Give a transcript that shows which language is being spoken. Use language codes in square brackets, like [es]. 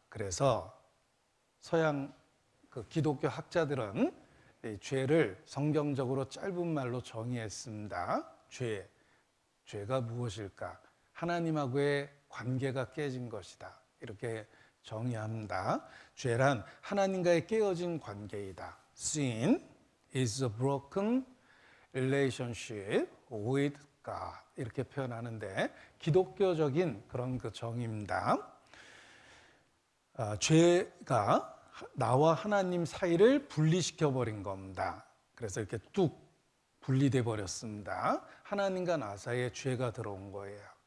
[ko] 그래서 서양 기독교 학자들은 이 죄를 성경적으로 짧은 말로 정의했습니다. 죄가 무엇일까? 하나님하고의 관계가 깨진 것이다. 이렇게 정의합니다. 죄란 하나님과의 깨어진 관계이다. [en] Sin is a broken relationship with God. [ko] 이렇게 표현하는데 기독교적인 그런 그 정의입니다. 죄가 나와 하나님 사이를 분리시켜 버린 겁니다. 그래서 이렇게 뚝 분리돼 버렸습니다. 하나님과 나 사이에 죄가 들어온 거예요.